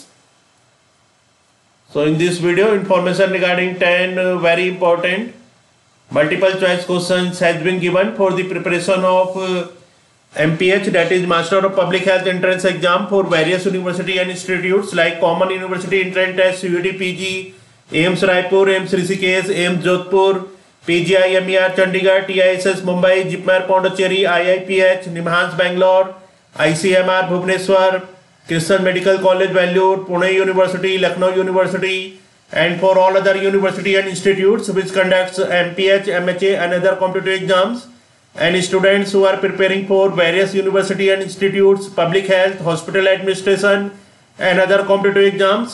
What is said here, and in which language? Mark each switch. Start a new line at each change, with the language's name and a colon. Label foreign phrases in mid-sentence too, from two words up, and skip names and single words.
English: So in this video, information regarding 10 very important multiple choice questions has been given for the preparation of MPH, that is Master of Public Health entrance exam for various university and institutes like Common University Entrance Test, CUET PG, AIIMS Raipur, AIIMS Rishikesh, AIIMS Jodhpur, PGI MER Chandigarh, TISS Mumbai, JIPMER Pondicherry, IIPH, NIMHANS Bangalore, ICMR Bhubaneswar, Christian Medical College Bangalore, Pune University, Lucknow University, and for all other university and institutes which conducts MPH, MHA and other competitive exams, and students who are preparing for various university and institutes, public health, hospital administration and other competitive exams.